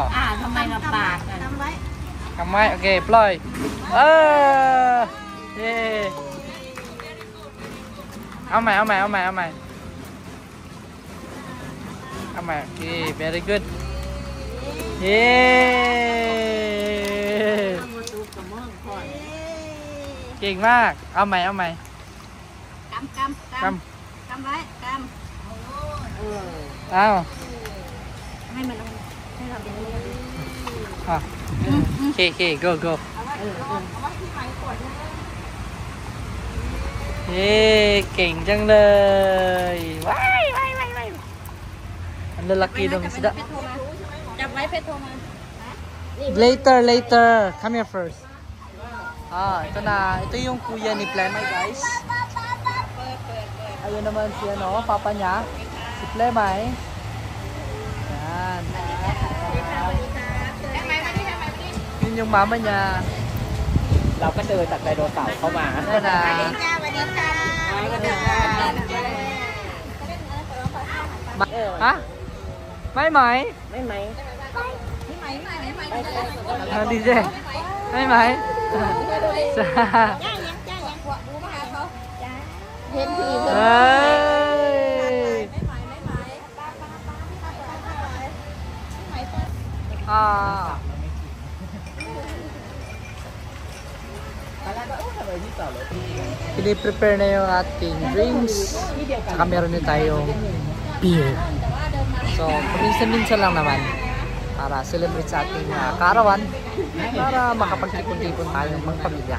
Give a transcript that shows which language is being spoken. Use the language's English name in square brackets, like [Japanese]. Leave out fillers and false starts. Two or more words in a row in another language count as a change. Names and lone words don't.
[Thai] ทำไมเราปากกัน [Filipino] Kamay. [English] Okay, ploy. Yay. [Thai] เอามา. [English] Okay, very good. Yay. [Thai] เก่งมาก เอาใหม่ กำไว้ เอา ให้มันให้เราเป็น โอเค go เย้เก่งจังเลยว้าย [Filipino] ang lalaki ng isda. [Thai] จับไว้เพชรโทรมา [English] Later come here first. [Filipino] Ito na, ito yung kuya ni Plemay, guys. Ayun naman si papa niya, si Plemay. Yan. Yun yung mama niya. [Thai] เราก็เดินจากไดโนเสาร์เข้ามา Yan na. ฮะไม่ไหม ไม่ไหม ดีเจไม่ไหมจ้า เห็นผี [Filipino] เฮ้ย Piniprepare na yung ating drinks. Saka meron din tayong beer. So, paminsan-minsan lang naman para celebrate sa ating kaarawan, para makapagtipon-tipon tayong mga pamilya.